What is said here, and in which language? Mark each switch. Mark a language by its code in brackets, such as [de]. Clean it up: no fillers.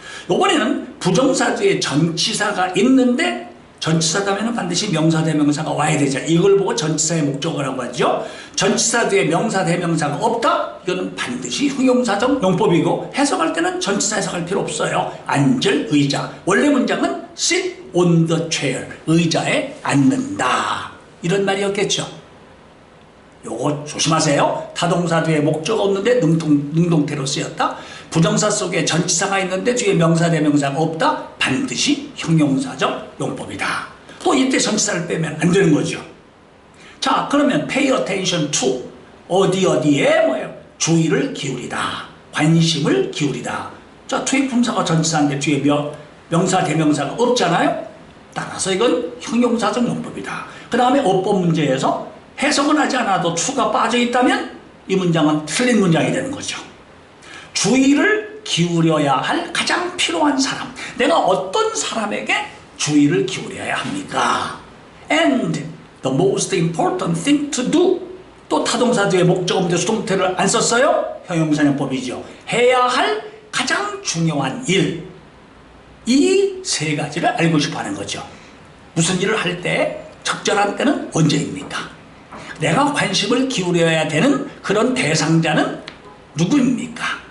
[ko] 이번에는 부정사 뒤에 전치사가 있는데 전치사다면 반드시 명사 대명사가 와야 되죠. 이걸 보고 전치사의 목적어라고 하죠. 전치사 뒤에 명사 대명사가 없다? 이거는 반드시 형용사적 용법이고 해석할 때는 전치사 해석할 필요 없어요. 앉을 의자. 원래 문장은 [en] sit on the chair. [ko] 의자에 앉는다. 이런 말이었겠죠. 요거 조심하세요. 타동사 뒤에 목적어 없는데 능동태로 쓰였다. 부정사 속에 전치사가 있는데 뒤에 명사 대명사가 없다. 반드시 형용사적 용법이다. 또 이때 전치사를 빼면 안 되는 거죠. 자, 그러면 [en] pay attention to [ko] 어디에 뭐예요? 주의를 기울이다. 관심을 기울이다. 자, 투입품사가 전치사인데 뒤에 명사 대명사가 없잖아요. 따라서 이건 형용사적 용법이다. 그 다음에 어법 문제에서 해석은 하지 않아도 to가 빠져 있다면 이 문장은 틀린 문장이 되는 거죠. 주의를 기울여야 할 가장 필요한 사람. 내가 어떤 사람에게 주의를 기울여야 합니까? [en] And the most important thing to do. [ko] 또 타동사 뒤에 목적어 문제 수동태를 안 썼어요? 형용사용법이죠. 해야 할 가장 중요한 일. 이 세 가지를 알고 싶어 하는 거죠. 무슨 일을 할 때 적절한 때는 언제입니까? 내가 관심을 기울여야 되는 그런 대상자는 누구입니까?